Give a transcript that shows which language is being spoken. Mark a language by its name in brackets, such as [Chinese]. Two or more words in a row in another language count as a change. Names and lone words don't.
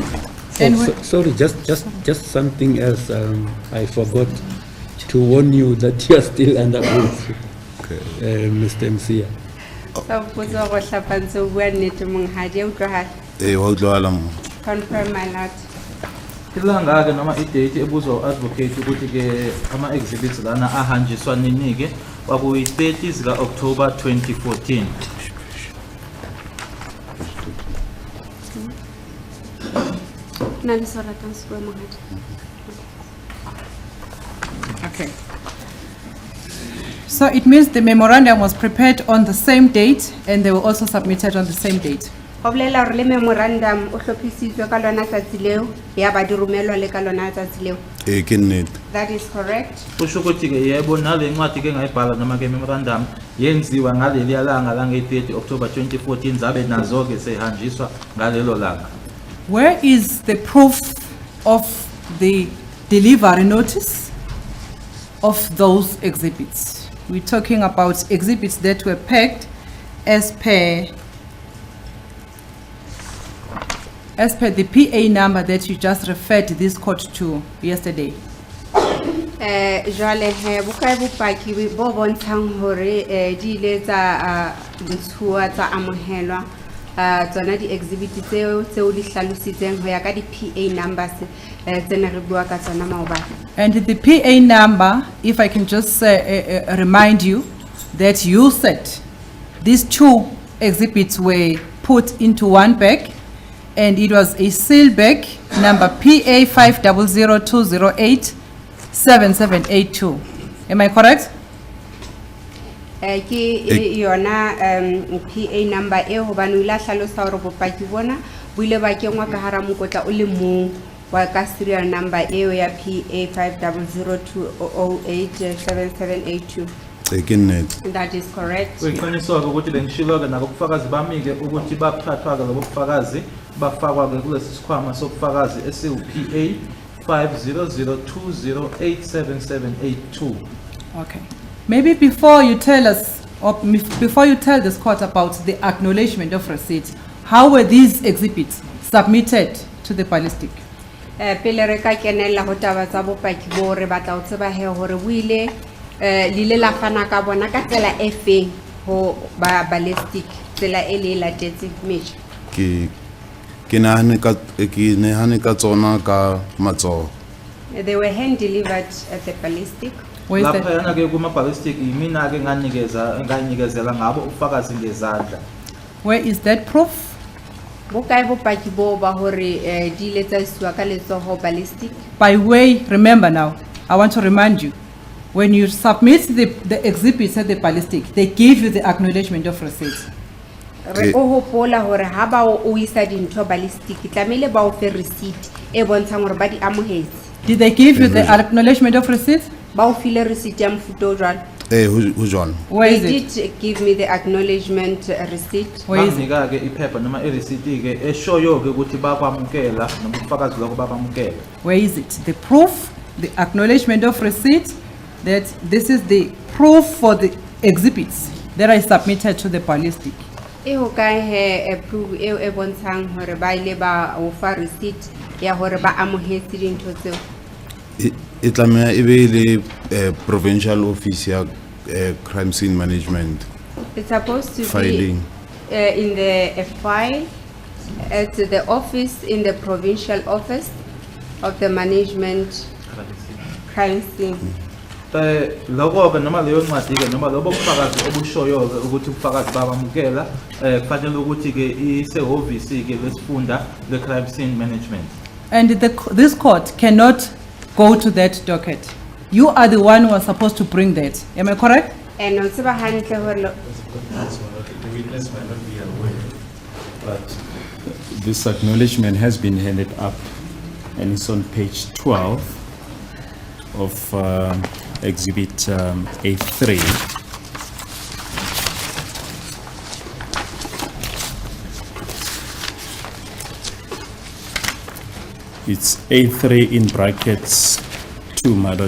[English] Sorry, just something else. I forgot to warn you that you are still under oath, Mr. Msia. Confirm my lord. [Zulu] Ilanga noma idate ebuzo advocate ukuthi ke ama exhibits lana ahanjiswa ninike kwakuyi 30 zika October 2014. [English] Okay. So it means the memorandum was prepared on the same date and they were also submitted on the same date. [Southern Sotho] Le memorandum o hlophisitswe ka lona tsatsi leo ya ba di romelwa le ka lona tsatsi leo. [English] That is correct. [Zulu] Kusho ukuthi ke yebo nale ncwadi ke ngayibhala noma ke memorandum yenziwa ngaleli langa lange 30 October 2014 zabe nazo ke sehanjiswa ngalelo langa. [English] Where is the proof of the delivery notice of those exhibits? We're talking about exhibits that were packed as per the PA number that you just referred this court to yesterday. [Southern Sotho] Jwale he bukae bopaki bo bontshang hore di ile tsa ntshuwa tsa amohelwa tsona di exhibit tseo di hlalositseng ho ya ka di [English] PA numbers [Southern Sotho] tsena re bua ka tsona maobane. [English] And the PA number, if I can just remind you that you said these two exhibits were put into one bag and it was a seal bag number PA 50020877782. Am I correct? [Southern Sotho] Ki yona [English] PA number [Southern Sotho] e ho banu la hlalosa hore bopaki bona bo ile ba kengwa ka hara mokotla o le mong wa ka [English] serial number [Southern Sotho] eo ya PA 50020877782. Ekinet. [English] That is correct. [Zulu] Kuyiqiniswa-ke ukuthi bengishilo-ke nabo ubufakazi bami-ke ukuthi bathathwa-ke lobo bufakazi bafakwa-ke kulesi sikhwama sobufakazi esiwu-PA 5002087782. [English] Okay. Maybe before you tell us, or before you tell this court about the acknowledgement of receipt, how were these exhibits submitted to the ballistic? [Southern Sotho] Pele re ka kenella ho taba tsa bopaki bo re batla ho tseba he hore o ile lile la fana ka bona ka tsela e feng ho ba ballistic tsela e le latetse meja. Ke nahane ka tsona ka matsoho. [English] They were hand delivered at the ballistic. Where is that? [Zulu] Laphayana-ke kuma-ballistic yimina-ke nganikezela ngabo ubufakazi ngezandla. [English] Where is that proof? [Southern Sotho] Bokae bopaki bo ba hore di ile tsa isiwa ka letsoho ballistic? [English] By way, remember now, I want to remind you, when you submit the exhibits at the ballistic, they give you the acknowledgement of receipt. [Southern Sotho] Re o hopola hore ha ba o isa dintho ballistic tlamehile ba o fe receipt e bontshang hore ba di amohetse. [English] Did they give you the acknowledgement of receipt? [Southern Sotho] Ba o file receipt ya mofuta o jwalo. Ho jwalo. [English] Where is They it? did give me the acknowledgement receipt. Where is it? [Zulu] Banginika-ke iphepha noma irisiti-ke eshoyo-ke ukuthi bakwamukela noma ubufakazi lokho bakwamukela. [English] Where is it? The proof, the acknowledgement of receipt, that this is the proof for the exhibits that I submitted to the ballistic. [Southern Sotho] E ho kae he proof e bontshang hore ba ile ba o fa receipt ya hore ba amohetse dintho tseo. E tlameha e be le [English] provincial office [Southern Sotho] ya [English] crime scene management. It's supposed to Filing. be in the file at the office in the provincial office of the management crime scene. [Zulu] Lokho-ke noma leyo ncwadi-ke noma lobo bufakazi obushoyo-ke ukuthi ubufakazi babamukela kufanele ukuthi-ke isehhovisi-ke lesifunda le- [English] crime scene management. And this court cannot go to that docket. You are the one who are supposed to bring that. Am I correct? [Southern Sotho] And o tseba hantle hore [English] But this acknowledgement has been handed up and it's on page 12 of exhibit A3. It's A3 in brackets 2, my lord.